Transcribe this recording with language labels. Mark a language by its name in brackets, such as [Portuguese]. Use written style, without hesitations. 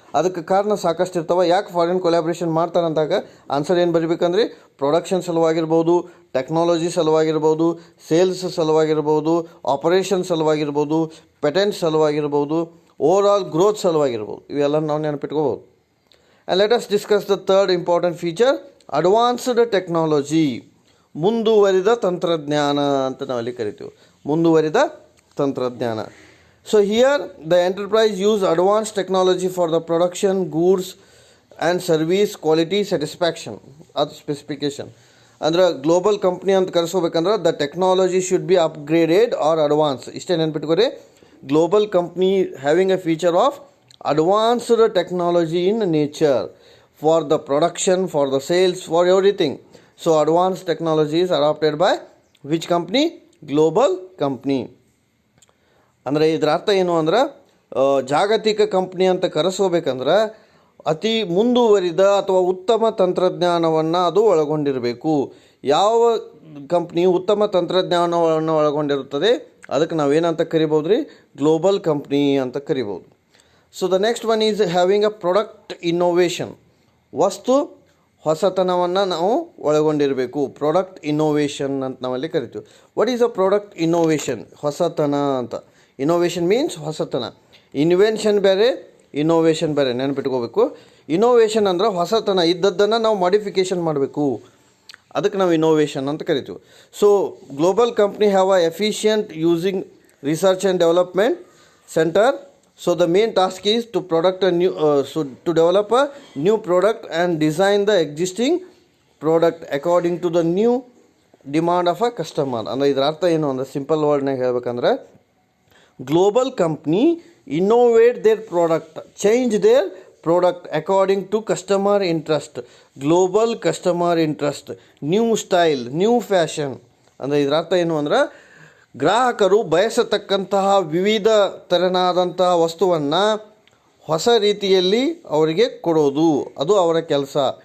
[Kannada] ಅದಕ್ಕೆ ಕಾರಣ ಸಾಕಷ್ಟು ಇರ್ತವೆ. ಯಾಕೆ ಫಾರಿನ್ ಕೊಲಾಬ್ರೇಷನ್ ಮಾಡ್ತಾರೆ ಅಂದಾಗ ಆನ್ಸರ್ ಏನು ಬರೀಬೇಕಂದ್ರೆ, production ಸಲುವಾಗಿರ್ಬೋದು, technology ಸಲುವಾಗಿರ್ಬೋದು, sales ಸಲುವಾಗಿರ್ಬೋದು, operation ಸಲುವಾಗಿರ್ಬೋದು, patent ಸಲುವಾಗಿರ್ಬೋದು, over all growth ಸಲುವಾಗಿರ್ಬೋದು. ಇವೆಲ್ಲ ನಾವು ನೆನಪಿಟ್ಕೋಬೋದು. [English] And let us discuss the third important feature, advanced technology. [Kannada] ಮುಂದುವರಿದ ತಂತ್ರಜ್ಞಾನ ಅಂತ ನಾವಲ್ಲಿ ಕರಿತೀವಿ, ಮುಂದುವರಿದ ತಂತ್ರಜ್ಞಾನ. [English] So here the enterprise use advanced technology for the production, goods and service quality satisfaction, ಅದು specification. [Kannada] ಅಂದ್ರೆ ಗ್ಲೋಬಲ್ ಕಂಪ್ನಿ ಅಂತ ಕರೆಸ್ಕೋಬೇಕಂದ್ರೆ [English] The technology should be upgraded or advance. [Kannada] ಇಷ್ಟೇ ನೆನ್ಪಿಟ್ಕೊರಿ, [English] Global company having a feature of advanced technology in nature for the production, for the sales, for everything. So advanced technology is adopted by which company? Global company. [Kannada] ಅಂದರೆ ಇದರ ಅರ್ಥ ಏನು ಅಂದ್ರೆ ಜಾಗತಿಕ company ಅಂತ ಕರೆಸೋಬೇಕಂದ್ರೆ ಅತಿ ಮುಂದುವರಿದ ಅಥವಾ ಉತ್ತಮ ತಂತ್ರಜ್ಞಾನವನ್ನು ಅದು ಒಳಗೊಂಡಿರಬೇಕು. ಯಾವ ಕಂಪ್ನಿ ಉತ್ತಮ ತಂತ್ರಜ್ಞಾನವನ್ನು ಒಳಗೊಂಡಿರುತ್ತದೆ ಅದಕ್ಕೆ ನಾವೇನಂತ ಕರಿಬೋದು ರೀ? ಗ್ಲೋಬಲ್ ಕಂಪ್ನಿ ಅಂತ ಕರಿಬೋದು. [English] So the next one is having a product innovation. [Kannada] ವಸ್ತು ಹೊಸತನವನ್ನು ನಾವು ಒಳಗೊಂಡಿರಬೇಕು. [English] product innovation [Kannada] ಅಂತ ನಾವಲ್ಲಿ ಕರಿತೀವಿ. [English] What is a product innovation? [Kannada] ಹೊಸತನ ಅಂತ. [English] innovation means [Kannada] ಹೊಸತನ. ಇನ್ವೆನ್ಷನ್ ಬೇರೆ, ಇನ್ನೋವೇಷನ್ ಬೇರೆ, ನೆನಪಿಟ್ಕೋಬೇಕು. ಇನ್ನೋವೇಷನ್ ಅಂದ್ರೆ ಹೊಸತನ ಇದ್ದದ್ದನ್ನು ನಾವು ಮಾಡಿಫಿಕೇಷನ್ ಮಾಡಬೇಕು, ಅದಕ್ಕೆ ನಾವು ಇನ್ನೋವೇಷನ್ ಅಂತ ಕರಿತೀವಿ. [English] So global company have a efficient using research and development centre. So the main task is to to develop a new product and design the existing product according to the new demand of a customer. [Kannada] ಅಂದರೆ ಇದರ ಅರ್ಥ ಏನು ಅಂದರೆ simple ವರ್ಡ್ನಾಗ ಹೇಳ್ಬೇಕಂದ್ರೆ [English] Global company innovate their product, change their product according to customer interest. Global customer interest, new style, new fashion. [Kannada] ಅಂದರೆ ಇದರ ಅರ್ಥ ಏನು ಅಂದ್ರೆ ಗ್ರಾಹಕರು ಬಯಸತಕ್ಕಂತಹ ವಿವಿಧ ತೆರನಾದಂತಹ ವಸ್ತುವನ್ನು ಹೊಸ ರೀತಿಯಲ್ಲಿ ಅವರಿಗೆ ಕೊಡೋದು, ಅದು ಅವರ ಕೆಲಸ.